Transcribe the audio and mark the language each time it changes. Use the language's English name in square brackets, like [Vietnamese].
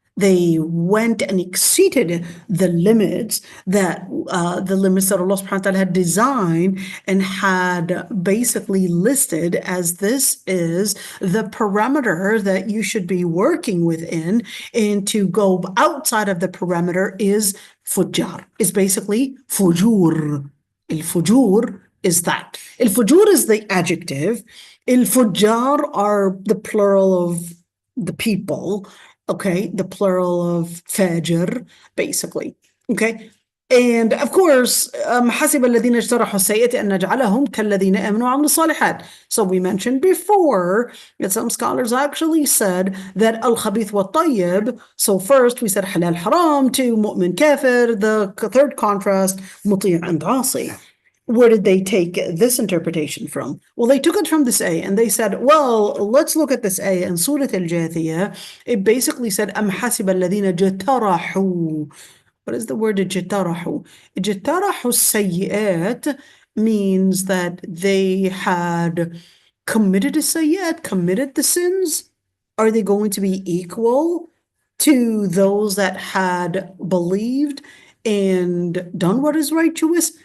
[English] They went and exceeded the limits that Allah subhanahu wa ta'ala had designed and had basically listed as this is the parameter that you should be working within, and to go outside of the parameter is fujjar, is basically fujur. Al-fujur is that. Al-fujur is the adjective. Al-fujjar are the plural of the people. Okay, the plural of fajr, basically. Okay, and of course, [Arabic] حسب الذين اجترحوا السيئة أن نجعلهم كالذين آمنوا وعملوا الصالحات. [English] So we mentioned before that some scholars actually said that al-khabith wa tayyib. So first we said halal haram to mu'min kafir. The third contrast, muti' and asi. Where did they take this interpretation from? Well, they took it from this ayah and they said, well, let's look at this ayah in Surah al-Jathiyah. It basically said, [Arabic] أَمْ حَسِبَ الَّذِينَ جَتَرَحُوا. [English] What is the word جَتَرَحُوا? [Arabic] جَتَرَحُوا السَّيِّئَات [English] means that they had committed a sayyat, committed the sins. Are they going to be equal to those that had believed and done what is righteous?